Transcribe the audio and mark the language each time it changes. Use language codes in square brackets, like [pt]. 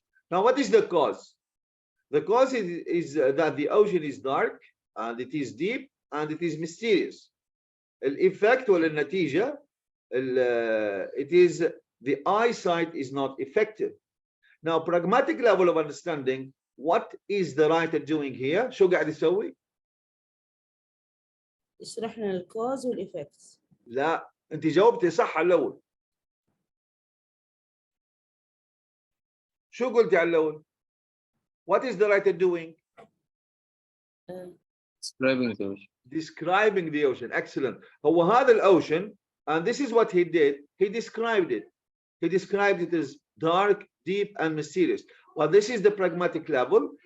[en] Now, what is the cause? The cause is that the ocean is dark and it is deep and it is mysterious. [ar] الإفكت ولا النتيجة, [en] it is the eyesight is not effective. Now, pragmatic level of understanding, what is the writer doing here? [ar] شو قاعد يسوي؟ يشرح لنا الكوز والإفكتس. لا، أنت جاوبتي صح على الأول. شو قلتي على الأول؟ [en] What is the writer doing? Describing the ocean. Describing the ocean. Excellent. [ar] هو هذا الأوشن, [en] and this is what he did. He described it. He described it as dark, deep, and mysterious. Well, this is the pragmatic level.